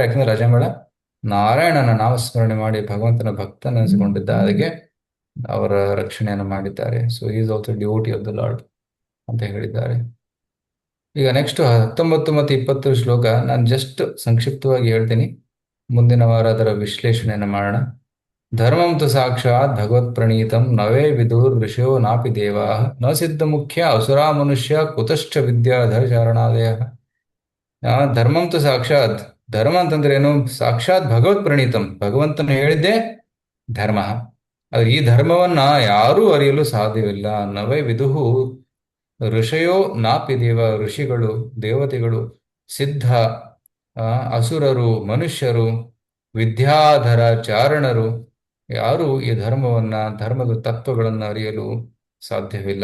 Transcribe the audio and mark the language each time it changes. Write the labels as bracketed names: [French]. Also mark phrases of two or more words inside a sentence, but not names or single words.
[Kannada] ಯಾಕಂದ್ರೆ ಅಜಾಮಿಳ ನಾರಾಯಣನ ನಾಮಸ್ಮರಣೆ ಮಾಡಿ ಭಗವಂತನ ಭಕ್ತನೆನಿಸಿಕೊಂಡಿದ್ದ, ಅದಕ್ಕೆ ಅವರ ರಕ್ಷಣೆಯನ್ನು ಮಾಡಿದ್ದಾರೆ. [English] So is also devotee of the Lord [Kannada] ಅಂತ ಹೇಳಿದ್ದಾರೆ. ಈಗ ನೆಕ್ಸ್ಟ್ 19 ಮತ್ತು 20 ಶ್ಲೋಕ ನಾನು ಜಸ್ಟ್ ಸಂಕ್ಷಿಪ್ತವಾಗಿ ಹೇಳ್ತೀನಿ, ಮುಂದಿನ ವಾರ ಅದರ ವಿಶ್ಲೇಷಣೆಯನ್ನು ಮಾಡೋಣ. [Sanskrit] ಧರ್ಮಂ ತು ಸಾಕ್ಷಾತ್ ಭಗವತ್ ಪ್ರಣೀತಂ ನವೇ ವಿದುರ್ ಋಷಿಯೋ ನಾಪಿ ದೇವಾ ನ ಸಿದ್ಧ ಮುಖ್ಯ ಅಸುರಾ ಮನುಷ್ಯ ಕುತಶ್ಚ ವಿದ್ಯಾಧರ ಚಾರಣಾದಯ. ಧರ್ಮಂ ತು ಸಾಕ್ಷಾತ್, [Kannada] ಧರ್ಮ ಅಂತಂದ್ರೆ ಏನು? [Sanskrit] ಸಾಕ್ಷಾತ್ ಭಗವತ್ ಪ್ರಣೀತಂ, [Kannada] ಭಗವಂತನು ಹೇಳಿದ್ದೇ ಧರ್ಮ. ಆದ್ರೆ ಈ ಧರ್ಮವನ್ನ ಯಾರೂ ಅರಿಯಲು ಸಾಧ್ಯವಿಲ್ಲ. [Sanskrit] ನವೇ ವಿದುಹು ಋಷಯೋ ನಾಪಿ ದೇವ, [Kannada] ಋಷಿಗಳು, ದೇವತೆಗಳು, ಸಿದ್ಧ, ಅಸುರರು, ಮನುಷ್ಯರು, ವಿದ್ಯಾಧರ ಚಾರಣರು, ಯಾರು ಈ ಧರ್ಮವನ್ನ, ಧರ್ಮದ ತತ್ವಗಳನ್ನು ಅರಿಯಲು ಸಾಧ್ಯವಿಲ್ಲ.